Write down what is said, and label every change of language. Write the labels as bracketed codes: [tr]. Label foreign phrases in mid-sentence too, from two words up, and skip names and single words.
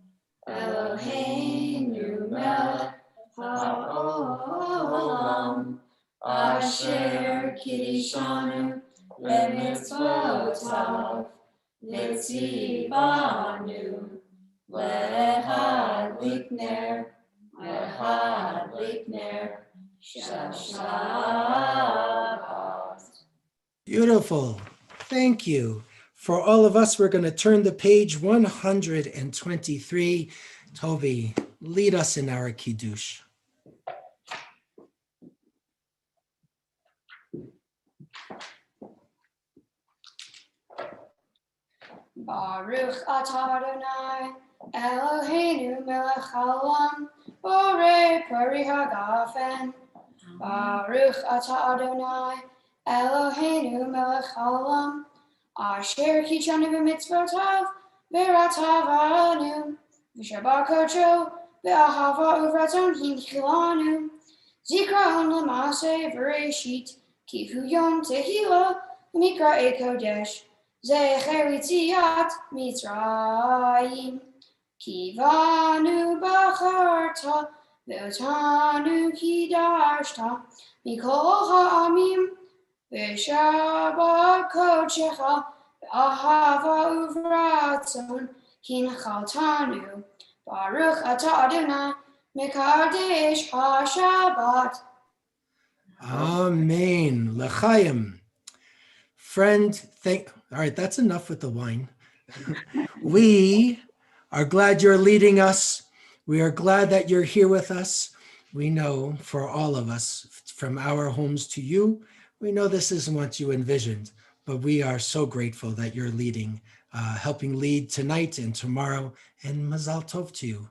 [he] אלהינו מלך העולם אשר קדשנו במצותיו וצונו להדליק נר של שבת. [en] Beautiful. Thank you. For all of us, we're going to turn to page 123. Toby, lead us in our Kiddush. [he] ברוך אתה יי אלהינו מלך העולם בורא פרי הגפן. ברוך אתה יי אלהינו מלך העולם אשר קדשנו במצותיו ורצה־בנו ושבת קדשו באהבה וברצון הנחילנו זכרון למעשה בראשית כי הוא יום תחלה למקראי קדש זכר ליציאת מצרים כי־בנו בחרת ואותנו קדשת מכל העמים ושבת קדשך באהבה וברצון הנחלתנו ברוך אתה יי מקדש השבת. אמן. לחיים. [en] Friend, all right, that's enough with the wine. We are glad you're leading us. We are glad that you're here with us. We know for all of us, from our homes to you, we know this isn't what you envisioned, but we are so grateful that you're leading, helping lead tonight and tomorrow, and [he] מזל טוב [en] to you.